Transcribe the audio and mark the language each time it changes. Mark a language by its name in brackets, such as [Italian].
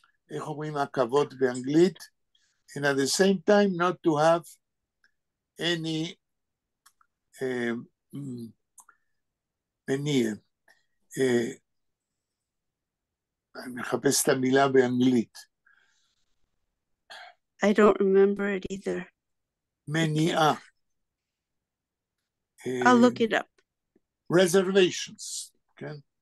[Hebrew] איך אומרים עכבות באנגלית? [English] And at the same time not to have any מניע. [Hebrew] אני מחפש את המילה באנגלית. [English] I don't remember it either. [Hebrew] מניעה. [English] I'll look it up. Reservations, כן?